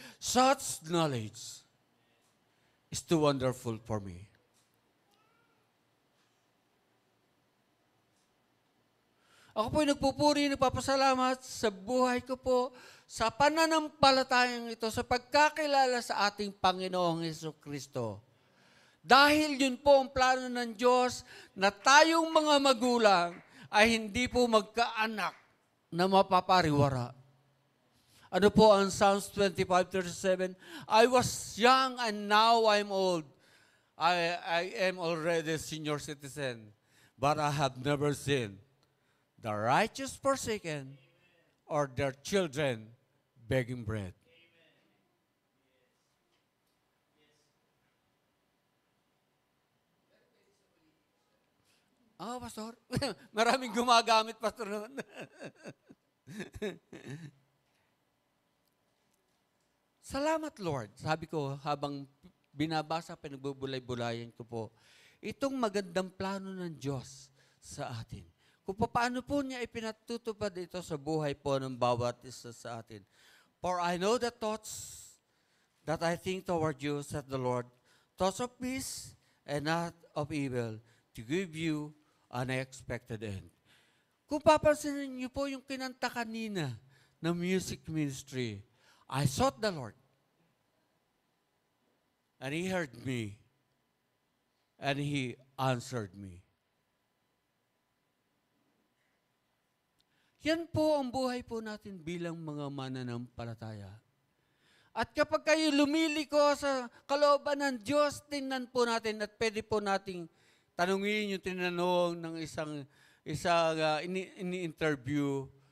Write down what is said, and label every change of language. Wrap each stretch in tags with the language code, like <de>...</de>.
<en>Such knowledge is too wonderful for me.</en> <tl>Ako po'y nagpupuri, nagpapasalamat sa buhay ko po, sa pananampalatayang ito, sa pagkakilala sa ating Panginoong Jesucristo. Dahil yun po ang plano ng Diyos na tayong mga magulang ay hindi po magkaanak na mapapariwara. Ano po ang Psalms 25:37?</tl> <en>I was young and now I'm old. I am already a senior citizen, but I have never seen the righteous forsaken or their children begging bread.</en> <tl>Pastor. Maraming gumagamit, Pastor, naman. Salamat, Lord. Sabi ko, habang binabasa, pinagbubulay-bulayan ko po, itong magandang plano ng Diyos sa atin. Kung paano po niya ipinatutupad ito sa buhay po ng bawat isa sa atin.</tl> <en>For I know the thoughts that I think toward you, said the Lord, thoughts of peace and not of evil, to give you an expected end.</en> <tl>Kung papansinin niyo po yung kinanta kanina ng music ministry,</tl> <en>I sought the Lord, and He heard me, and He answered me.</en> <tl>Yan po ang buhay po natin bilang mga mananampalataya. At kapag kayo lumiliko sa kalooban ng Diyos, tingnan po natin at pwede po nating tanungin yung tinanong ng isang ini-interview.</tl>